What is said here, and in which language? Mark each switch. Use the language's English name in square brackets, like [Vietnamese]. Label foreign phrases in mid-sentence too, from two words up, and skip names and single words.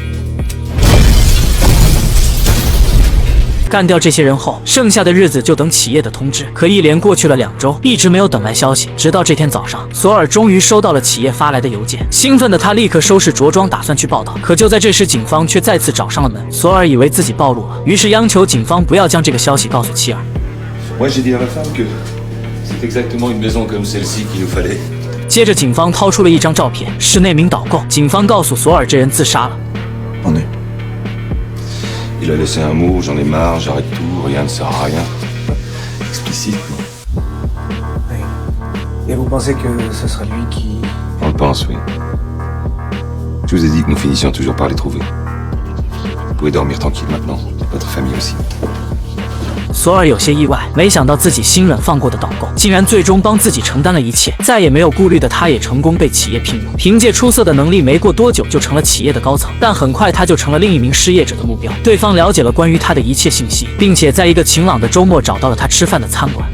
[Chinese] 干掉这些人后，剩下的日子就等企业的通知。可一连过去了2周，一直没有等来消息。直到这天早上，索尔终于收到了企业发来的邮件。兴奋的他立刻收拾着装，打算去报道。可就在这时，警方却再次找上了门。索尔以为自己暴露了，于是央求警方不要将这个消息告诉妻儿。 [French] Moi, j'ai dit à ma femme que c'est exactement une maison comme celle-ci qu'il nous fallait. [Chinese] 接着，警方掏出了一张照片，是那名导购。警方告诉索尔，这人自杀了。 [French] On est. Il a laissé un mot, j'en ai marre, j'arrête tout, rien ne sert à rien. Explicite, non? Et vous pensez que ce sera lui qui... On le pense, oui. Je vous ai dit que nous finissions toujours par les trouver. Vous pouvez dormir tranquille maintenant, votre famille aussi. [Chinese] 索尔有些意外，没想到自己心软放过的导购，竟然最终帮自己承担了一切，再也没有顾虑的他也成功被企业聘用。凭借出色的能力，没过多久就成了企业的高层，但很快他就成了另一名失业者的目标。对方了解了关于他的一切信息，并且在一个晴朗的周末找到了他吃饭的餐馆。